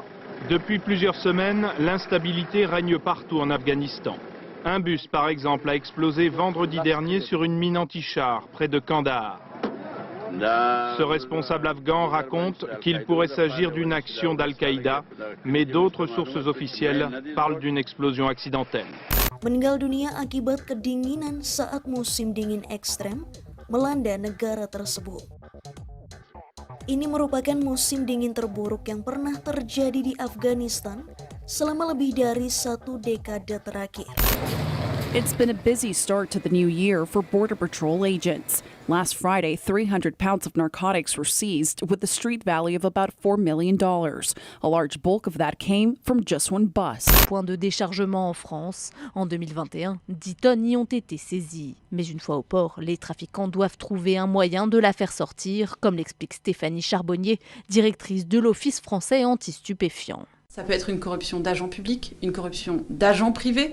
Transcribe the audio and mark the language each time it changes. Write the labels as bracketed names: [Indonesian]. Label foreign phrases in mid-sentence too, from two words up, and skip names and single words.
[French] Depuis plusieurs semaines, l'instabilité règne partout en Afghanistan. Un bus, par exemple, a explosé vendredi dernier sur une mine anti-char près de Kandahar. Ce responsable afghan raconte qu'il pourrait s'agir d'une action d'Al-Qaïda, mais d'autres sources officielles parlent d'une explosion accidentelle. [Indonesian] Meninggal dunia akibat kedinginan saat musim dingin ekstrem melanda negara tersebut. Ini merupakan musim dingin terburuk yang pernah terjadi di Afghanistan selama lebih dari 1 dekade terakhir. [English] It's been a busy start to the new year for Border Patrol agents. Last Friday, 300 pounds of narcotics were seized with a street value of about $4 million. A large bulk of that came from just one bus. [French] Point de déchargement en France. En 2021, 10 tonnes y ont été saisies. Mais une fois au port, les trafiquants doivent trouver un moyen de la faire sortir, comme l'explique Stéphanie Charbonnier, directrice de l'Office français anti-stupéfiants. Ça peut être une corruption d'agents publics, une corruption d'agents privés.